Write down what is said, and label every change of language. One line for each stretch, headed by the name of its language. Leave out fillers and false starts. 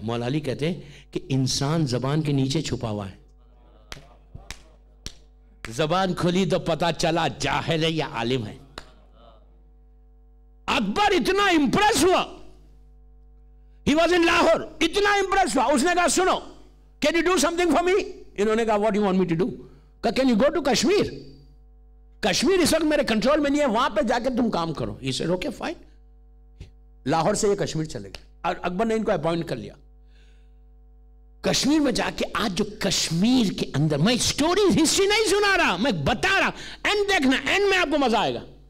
Urdu: مولا علی کہتے ہیں کہ انسان زبان کے نیچے چھپا ہوا ہے, زبان کھلی تو پتا چلا جاہل ہے یا عالم ہے. اکبر اتنا امپریس ہوا, he was in لاہور, اتنا امپریس ہوا. اس نے کہا سنو, can you do something for me? انہوں نے کہا what do you want me to do?
English: کہا can you go to Kashmir?
Urdu: Kashmir اس وقت میرے کنٹرول میں نہیں ہے, وہاں پہ جا کے تم کام کرو.
English: he said okay fine.
Urdu: Lahore سے یہ کشمیر چلے گئے, اور اکبر نے ان کو اپوائنٹ کر لیا. کشمیر میں جا کے آج جو کشمیر کے اندر, میں سٹوری ہسٹری نہیں سنا رہا, میں بتا رہا, اینڈ دیکھنا, اینڈ میں آپ کو مزہ آئے گا.